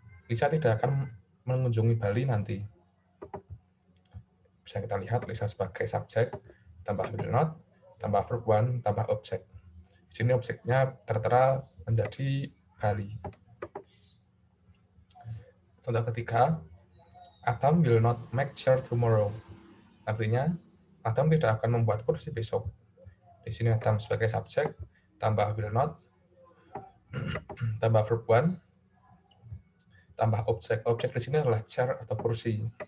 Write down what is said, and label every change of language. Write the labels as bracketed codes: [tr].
[id] Lisa tidak akan mengunjungi Bali nanti. Bisa kita lihat Lisa sebagai subjek, tambah [en] will not, [id] tambah [en] verb one, [id] tambah objek. Di sini objeknya tertera menjadi Bali. Contoh ketiga, [en] Adam will not make chair tomorrow. [id] Artinya, Adam tidak akan membuat kursi besok. Di sini Adam sebagai subjek, tambah [en] will not, [id] tambah [en] verb one, [id] tambah objek. Objek di sini adalah chair atau kursi.